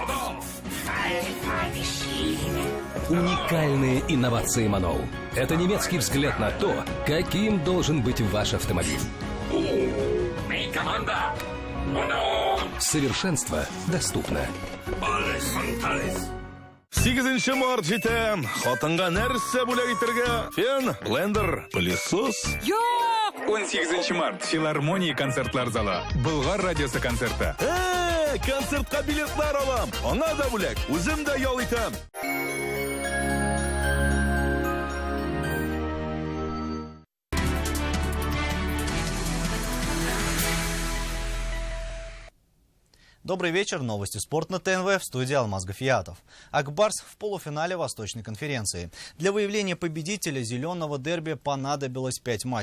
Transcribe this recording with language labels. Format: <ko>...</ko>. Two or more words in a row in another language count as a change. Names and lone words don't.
<ru>Уникальные инновации «Манол». Это немецкий взгляд на то, каким должен быть ваш автомобиль. Команда! Совершенство доступно.</ru> <tt>8 март жетем. Хотынга нәрсе бүләк итәргә? Фен, блендер, пылесос. 18 март. Филармония концертлар залы. Болгар радиосы концерты. Концертка билетлар алам. Аңа да бүләк. Үзем дә ял итәм.</tt> <ru>Добрый вечер, новости «Спорт» на ТНВ, в студии Алмаз Гафиятов. Акбарс в полуфинале Восточной конференции. Для выявления победителя зеленого дерби понадобилось 5 матчей.</ru>